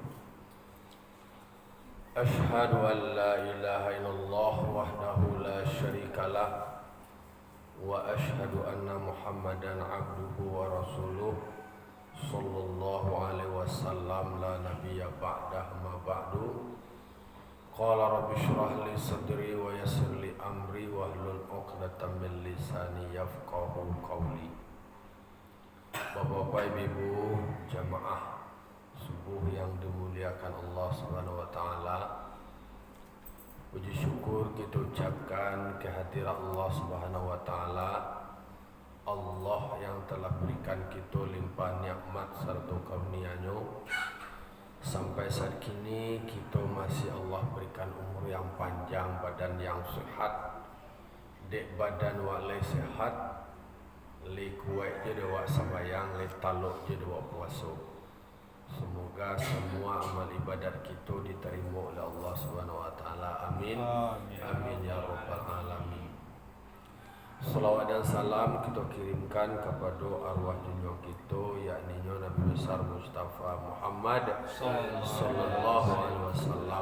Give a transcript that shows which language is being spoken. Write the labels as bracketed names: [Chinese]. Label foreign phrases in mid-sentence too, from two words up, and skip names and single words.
[Arabic] أشهد أن لا إله إلا الله وحده لا شريك له وأشهد أن محمدا عبده ورسوله صلى الله عليه وسلم لا نبي بعده أما بعد. قال رب اشرح لي صدري ويسر لي أمري واحلل عقدة من لساني يفقهوا قولي. [Malay] Bapak-bapak, ibu-ibu, jamaah subuh yang dimuliakan [Arabic] الله سبحانه وتعالى. [Malay] Puji syukur kita ucapkan kehadiran [Arabic] الله سبحانه وتعالى. [Malay] Allah yang telah berikan kita limpah nikmat serta karunia-Nya. Sampai saat kini kita masih Allah berikan umur yang panjang, badan yang sehat. Dek badan walai sehat, li kuat je dewa sembahyang, li taluk je dewa puasa. Semoga semua amal ibadat kita diterima oleh [Arabic] الله سبحانه وتعالى. آمين. آمين يا رب العالمين. [Malay] Salawat dan salam kita kirimkan kepada arwah junjungan kita, yakni Nabi besar Mustafa Muhammad [Arabic] صلى الله عليه وسلم.